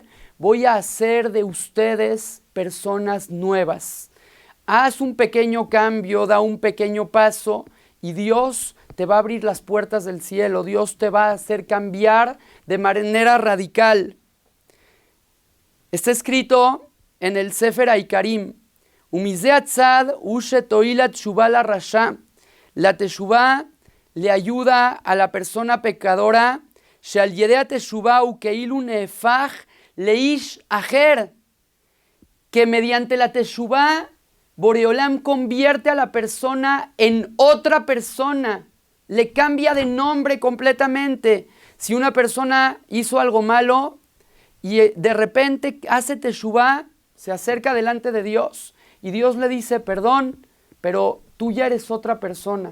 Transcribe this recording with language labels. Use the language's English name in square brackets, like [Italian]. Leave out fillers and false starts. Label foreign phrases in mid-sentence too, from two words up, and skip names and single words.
[Spanish] Voy a hacer de ustedes personas nuevas. Haz un pequeño cambio, da un pequeño paso y Dios te va a abrir las puertas del cielo. Dios te va a hacer cambiar de manera radical. Está escrito en el Sefer Haikarim, [Hebrew] ומזה הצד שתועיל התשובה לרשע. [Spanish] La teshuvá le ayuda a la persona pecadora, [Hebrew] שעל ידי תשובה וכאילו נהפך לאיש אחר, [Spanish] que mediante la teshuvá Boreolam convierte a la persona en otra persona, le cambia de nombre completamente. Si una persona hizo algo malo y de repente hace teshuvá, se acerca delante de Dios y Dios le dice, perdón, pero tú ya eres otra persona.